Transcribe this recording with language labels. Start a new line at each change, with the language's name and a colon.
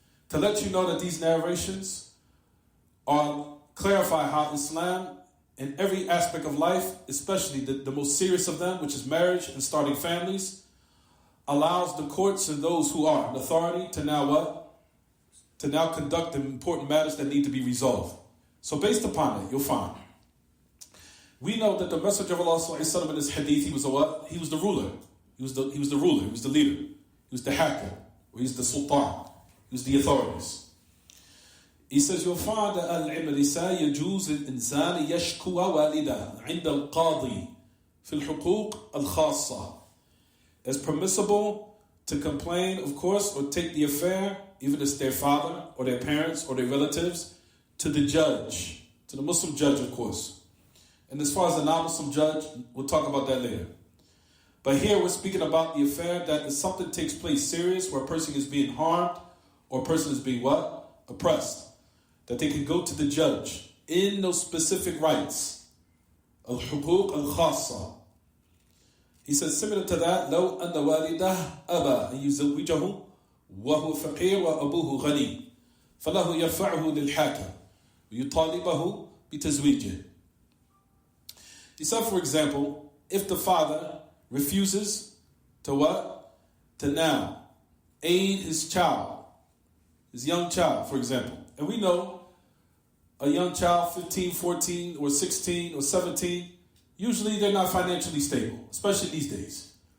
English: To let you know that these narrations are clarify how Islam in every aspect of life, especially the most serious of them, which is marriage and starting families, allows the courts and those who are in authority to now what? to now conduct the important matters that need to be resolved. So based upon that, you'll find we know that the Messenger of Allah sallallahu alaihi wasallam in this hadith, he was a what? He was the ruler. He was the ruler. He was the leader. He was the hakim. Or he was the sultan. He was the authorities. He says, you'll find that al-imrisa
Arabic: يجوز الإنسان يشكو والده عند القاضي في الحقوق الخاصة.
English: It's permissible to complain, of course, or take the affair, even if it's their father or their parents or their relatives, to the judge, to the Muslim judge, of course. And as far as the non-Muslim judge, we'll talk about that later. But here we're speaking about the affair that if something takes place serious where a person is being harmed or a person is being what? Oppressed. That they can go to the judge in those specific rights. Al-Huquq al-Khassa. He says similar to that,
Arabic: لو أن والده أبى أن يزوجه وهو فقير وأبوه غني فله يرفعه للحاكم ويطالبه بتزويجه.
English: He said, for example, if the father refuses to what? To now aid his child, his young child, for example. And we know a young child, 15, 14, or 16, or 17, usually they're not financially stable, especially these days.